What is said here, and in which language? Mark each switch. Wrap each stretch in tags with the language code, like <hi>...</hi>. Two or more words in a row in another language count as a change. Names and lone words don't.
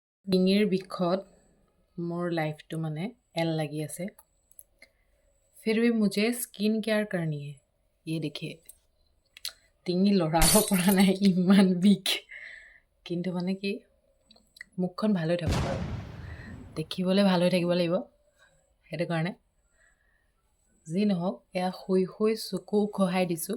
<as>ডিঙিৰ বিষত মোৰ লাইফটো মানে এল লাগি আছে।</as> <hi>फिर भी मुझे</hi> <en>skin care</en> <hi>करनी है। ये देखिए</hi> <as>ডিঙি লৰাব পৰা নাই, ইমান বিষ। কিন্তু মানে কি মুখখন ভাল হৈ থাকক আৰু দেখিবলৈ ভাল হৈ থাকিব লাগিব, সেইটো কাৰণে যি নহওক এয়া শুই শুই চকু খহাই দিছোঁ।</as>